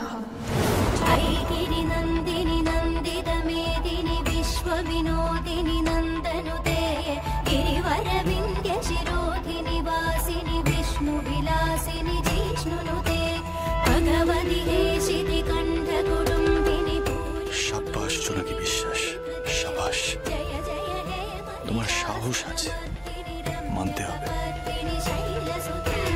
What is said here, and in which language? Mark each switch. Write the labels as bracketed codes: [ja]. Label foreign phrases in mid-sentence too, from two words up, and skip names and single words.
[sa] गिरि नन्दिनि नन्दित मेदिनि विश्व विनोदिनि नन्दनुते गिरिवरविन्द्य शिरोधिनि वासिनि विष्णु विलासिनि जिष्णुनुते भगवति हेशिति कण्ठ कुटुम्बिनि [bn] সাব্বাস জোনাকি বিশ্বাস, সাবাস। [sa] जय जय हे [bn] তোমার সাহস আছে, মানতে হবে। [sa] शैलसुते